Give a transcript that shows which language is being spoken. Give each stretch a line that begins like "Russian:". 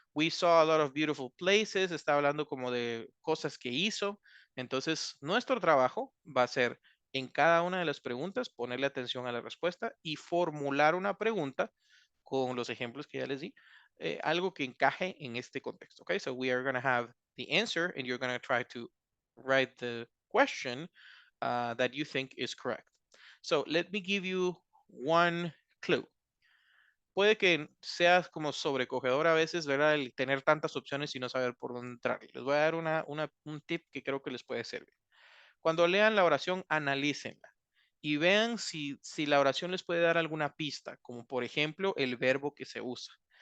English: We saw a lot of beautiful places,
Spanish: está hablando como de cosas que hizo. Entonces, nuestro trabajo va a ser en cada una de las preguntas ponerle atención a la respuesta y formular una pregunta con los ejemplos que ya les di, algo que encaje en este contexto.
English: Okay, so we are going to have the answer and you're going to try to write the question that you think is correct. So let me give you one clue.
Spanish: Puede que seas como sobrecogedor a veces, ¿verdad? El tener tantas opciones y no saber por dónde entrar. Les voy a dar un tip que creo que les puede servir. Cuando lean la oración, analícenla y vean si la oración les puede dar alguna pista, como por ejemplo el verbo que se usa.